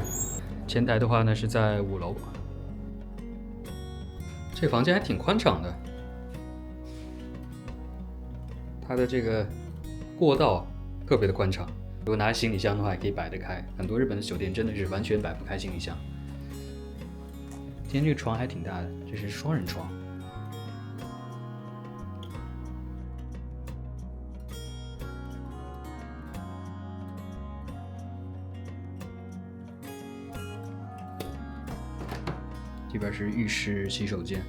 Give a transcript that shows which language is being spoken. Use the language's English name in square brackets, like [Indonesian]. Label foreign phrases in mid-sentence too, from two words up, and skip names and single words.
[Chinese] 前台的話呢是在5樓。這房間還挺寬敞的，它的這個過道特別的寬敞，如果拿行李箱的話也可以擺得開。很多日本的酒店真的是完全擺不開行李箱。今天這個床還挺大的，這是雙人床。這邊是浴室、洗手間。